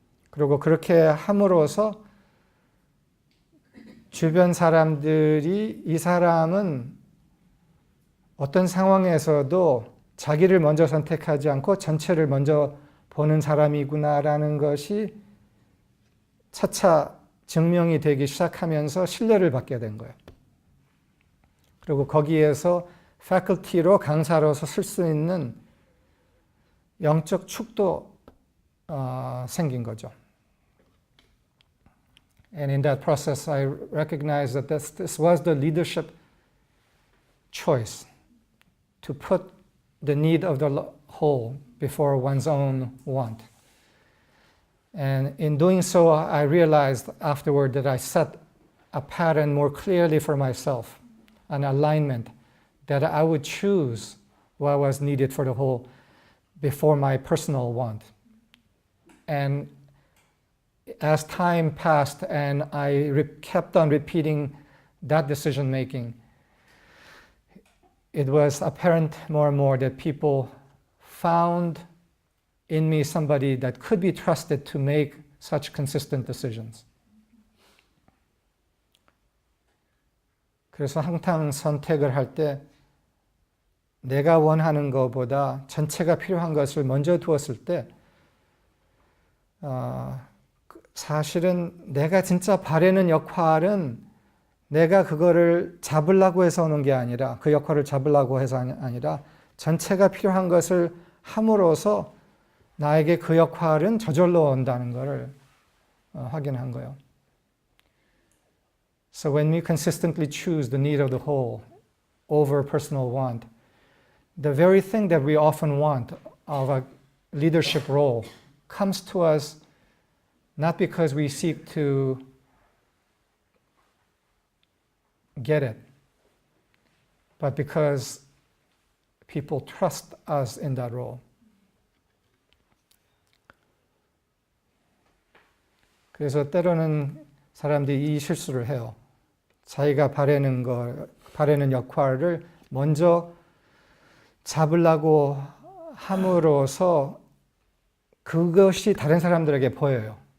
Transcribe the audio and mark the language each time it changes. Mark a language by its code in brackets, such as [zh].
[ko] 그리고 그렇게 함으로써 주변 사람들이 이 사람은 어떤 상황에서도 자기를 먼저 선택하지 않고 전체를 먼저 보는 사람이구나라는 것이 차차 증명이 되기 시작하면서 신뢰를 받게 된 거예요. 그리고 거기에서 faculty로 강사로서 쓸 수 있는 영적 축도 생긴 거죠. [en] And in that process, I recognized that this was the leadership choice to put the need of the whole before one's own want. And in doing so, I realized afterward that I set a pattern more clearly for myself, an alignment that I would choose what was needed for the whole before my personal want. And as time passed and I kept on repeating that decision making, it was apparent more and more that people found in me somebody that could be trusted to make such consistent decisions. [ko] 그래서 항상 선택을 할 때 내가 원하는 것보다 전체가 필요한 것을 먼저 두었을 때 사실은 내가 진짜 바라는 역할은 내가 그거를 잡으려고 해서 오는 게 아니라 그 역할을 잡으려고 해서 아니라 전체가 필요한 것을 함으로써 나에게 그 역할은 저절로 온다는 것을 확인한 거예요. [en] So when we consistently choose the need of the whole over personal want, the very thing that we often want of a leadership role comes to us not because we seek to get it, but because people trust us in that role. [ko] 그래서 때로는 사람들이 이 실수를 해요. 자기가 바라는 역할을 먼저 잡으려고 함으로써 그것이 다른 사람들에게 보여요.